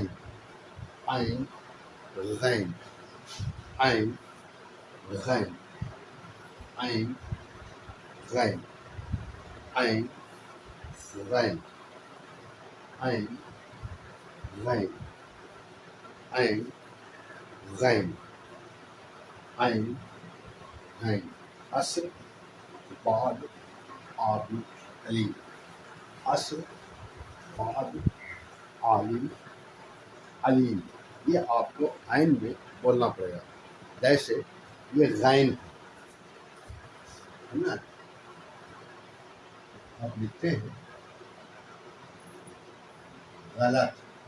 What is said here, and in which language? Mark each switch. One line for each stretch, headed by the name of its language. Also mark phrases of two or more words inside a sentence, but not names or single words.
Urdu: عین غین عین غین عین غین عین غین عین غین عین غین عین غین اصل بعد آبی علی اصل بعد عالم علیم یہ آپ کو عین میں بولنا پڑے گا جیسے یہ غین ہے نا آپ لکھتے ہیں غلط